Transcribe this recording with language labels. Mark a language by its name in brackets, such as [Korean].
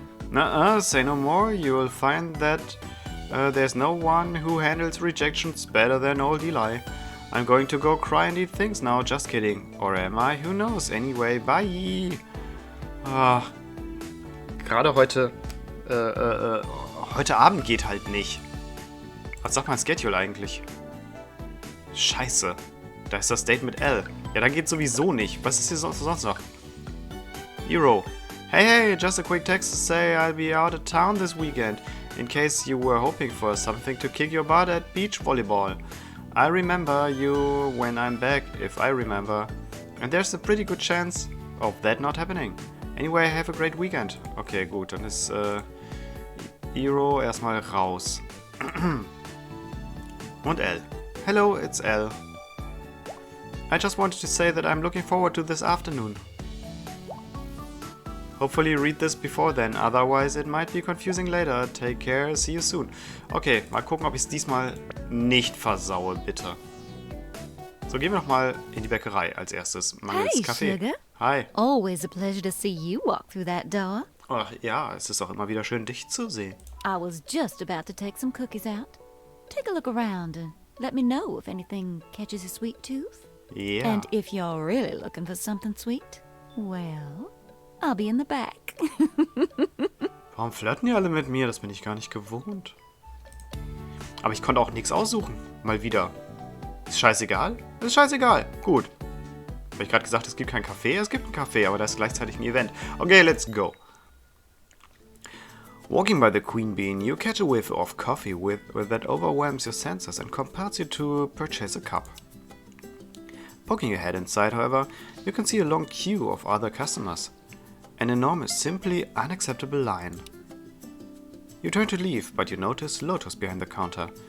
[English] Nuh-uh, say no more, you will find that there's no one who handles rejections better than old Eli. I'm going to go cry and eat things now, just kidding. Or am I? Who knows? Anyway, bye! [German] Gerade heute, heute Abend geht halt nicht. Was sagt mein Schedule eigentlich? Scheiße. Da ist das Date mit Elle. Ja, dann geht's sowieso nicht. Was ist hier sonst noch? Hero. [English] Hey, just a quick text to say I'll be out of town this weekend. In case you were hoping for something to kick your butt at beach volleyball. I remember you when I'm back, if I remember. And there's a pretty good chance of that not happening. Anyway, have a great weekend. [German] Okay, gut, dann ist Hero erstmal raus. Und [English] Elle. Hello, it's Elle. I just wanted to say that I'm looking forward to this afternoon. Hopefully read this before then, otherwise it might be confusing later. Take care, see you soon. [German] Okay, mal gucken, ob ich es diesmal nicht versaue, bitte. So, gehen wir noch mal in die Bäckerei als erstes. Mangels Kaffee. [English] Sugar. Hi. Always a pleasure to see you walk through that door. [German] Ach ja, es ist auch immer wieder schön, dich zu sehen. [English] I was just about to take some cookies out. Take a look around and let me know if anything catches your sweet tooth. [German] Ja. [English] And if you're really looking for something sweet, well, I'll be in the back. [German] Warum flirten die alle mit mir? Das bin ich gar nicht gewohnt. Aber ich konnte auch nichts aussuchen. Mal wieder. Ist scheißegal? Ist scheißegal. Gut. Habe ich gerade gesagt, es gibt keinen Kaffee? Es gibt einen Kaffee, aber da ist gleichzeitig ein Event. [English] Okay, let's go. Walking by the Queen Bean, you catch a whiff of coffee that overwhelms your senses and compels you to purchase a cup. Poking your head inside, however, you can see a long queue of other customers. An enormous, simply unacceptable line. You turn to leave, but you notice Lotus behind the counter.